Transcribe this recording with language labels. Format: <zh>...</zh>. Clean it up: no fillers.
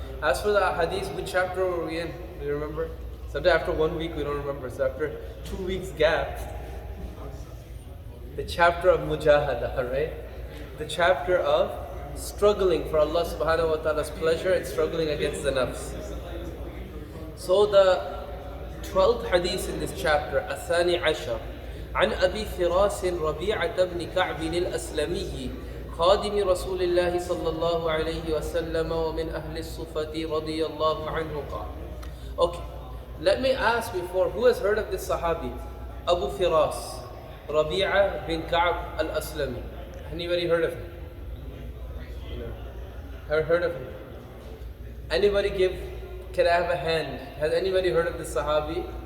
<en>As for the hadith, which chapter were we in? Do you remember? Sometimes after 1 week we don't remember. So after 2 weeks gap, the chapter of mujahada, right? The chapter of struggling for Allah subhanahu wa ta'ala's pleasure and struggling against the nafs. So the 12th hadith in this chapter,</en> <ar>الثاني عشر عن أبي فراس ربيعة بن كعب الأسلمي خادم رسول الله صلى الله عليه وسلم ومن أهل الصفة رضي الله عنه قال.</ar> <en>Okay, let me ask before, who has heard of this Sahabi? Abu Firas, Rabi'a bin Ka'b al-Aslami. Anybody heard of him? No. Heard of him? Anybody can I have a hand? Has anybody heard of this Sahabi?</en>